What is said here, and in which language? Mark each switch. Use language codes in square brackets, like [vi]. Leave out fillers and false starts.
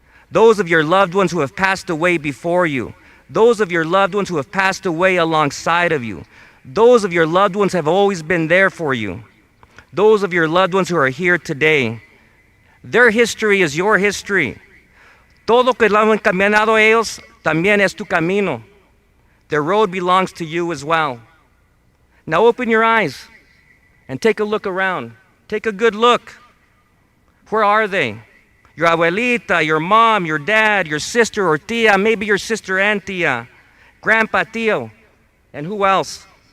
[en] Those of your loved ones who have passed away before you, those of your loved ones who have passed away alongside of you, those of your loved ones who have always been there for you, those of your loved ones who are here today. Their history is your history. [es] Todo que lo han caminado ellos también es tu camino. [en] Their road belongs to you as well. Now open your eyes and take a look around. Take a good look. Where are they? Your abuelita, your mom, your dad, your sister or tia, maybe your sister and tia, grandpa, tío, and who else?